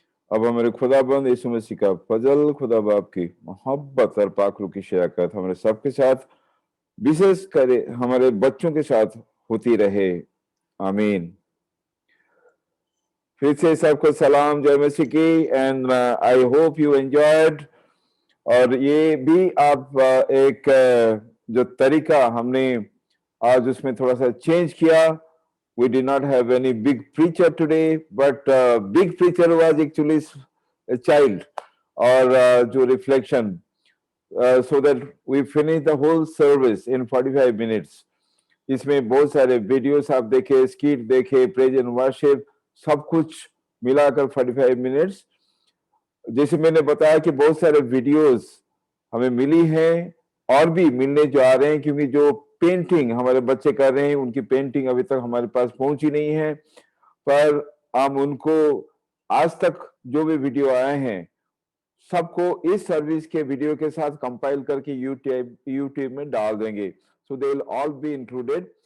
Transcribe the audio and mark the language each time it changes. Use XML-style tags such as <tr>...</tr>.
<hi>अब हमारे खुदाबंद यीशु मसीह का फजल, खुदा बाप की मोहब्बत और पाक रूह की शराकत हमारे सबके साथ विशेष करे हमारे बच्चों के साथ होती रहे, आमीन। फिर से सबको सलाम जय मसीह की</hi> <en>And I hope you enjoyed.</en> <hi>और ये भी आप एक जो तरीका हमने आज उसमें थोड़ा सा चेंज किया।</hi> <en>We did not have any big preacher today, but big preacher was actually a child or जो reflection, so that we finished the whole service in 45 minutes.</en> <hi>इसमें बहुत सारे वीडियोस आप देखे, स्किट देखे, प्रेज एंड वर्शिप, सब कुछ मिलाकर 45 मिनट्स। जैसे मैंने बताया कि बहुत सारे वीडियोस हमें मिली हैं और भी मिलने जो आ रहे हैं, क्योंकि जो पेंटिंग हमारे बच्चे कर रहे हैं उनकी पेंटिंग अभी तक हमारे पास पहुंची नहीं है, पर हम उनको आज तक जो भी वीडियो आए हैं सबको इस सर्विस के वीडियो के साथ कंपाइल करके यूट्यूब में डाल देंगे,</hi> <en>So they will all be included.</en>